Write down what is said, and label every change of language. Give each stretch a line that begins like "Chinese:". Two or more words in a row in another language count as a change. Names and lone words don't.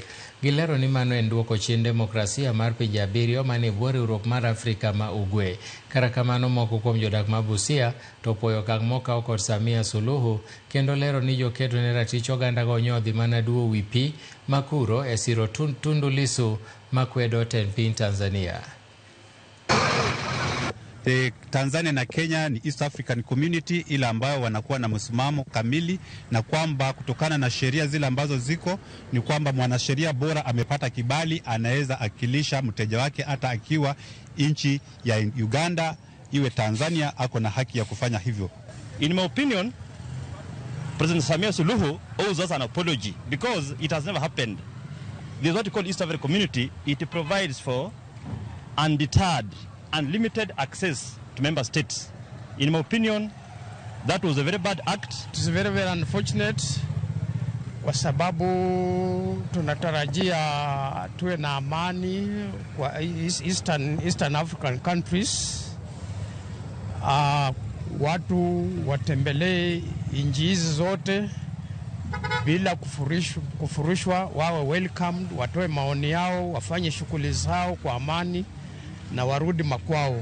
Luo (Kenya and Tanzania): Gilero ni mano en duoko chien demokrasia mar pinje abiriyo mane bwo riwruok mar Afrika ma ugwe. Kara kamano moko kuom jodak ma Busia to opwoyo okang' mokaw kod Samia Suluhu kendo lero ni jokedo ne ratich oganda go nyodhi mana duo wi pi makuro e siro Tundu Lissu makwedo tend piny Tanzania.
Swahili: Tanzania na Kenya ni East African Community ile ambayo wanakuwa na msimamo kamili, na kwamba kutokana na sheria zile ambazo ziko ni kwamba mwanasheria bora amepata kibali anaweza akilisha mteja wake hata akiwa nchi ya Uganda iwe Tanzania, ako na haki ya kufanya hivyo.
English: In my opinion, President Samia Suluhu owes us an apology because it has never happened. This is what we call East African Community. It provides for undeterred, unlimited access to member states. In my opinion, that was a very bad act. It is very, very unfortunate
Swahili: kwa sababu tunatarajia tuwe na amani kwa
English: Eastern African countries.
Swahili: Watu watembelee nchi hizi zote bila kufurushwa, wawe welcomed, watoe maoni yao, wafanye shughuli zao kwa amani na warudi makwao.